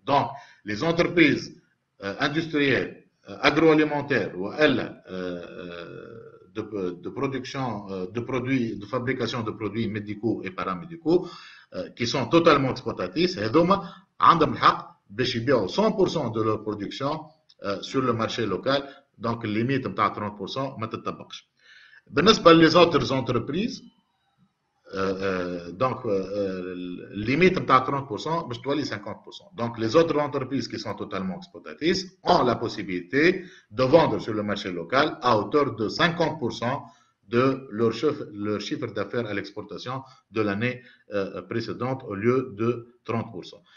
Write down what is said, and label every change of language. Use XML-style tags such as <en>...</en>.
<fr>Donc, les entreprises industrielles agroalimentaires ou de production de produits, de fabrication de produits médicaux et paramédicaux qui sont totalement exportatrices,</fr> <ar>هذوما عندهم الحق باش يبيعوا 100%</ar> <fr>de leur production sur le marché local. Donc, limite</fr> <ar>نتاع 30% ما تطبقش. بالنسبة</ar> <fr>les autres entreprises, donc limite</fr> <ar>نتاع 30% باش تولي 50%.</ar> <fr>Donc, les autres entreprises qui sont totalement exportatrices ont la possibilité de vendre sur le marché local à hauteur de 50% de leur chiffre d'affaires à l'exportation de l'année précédente au lieu de 30%.</fr>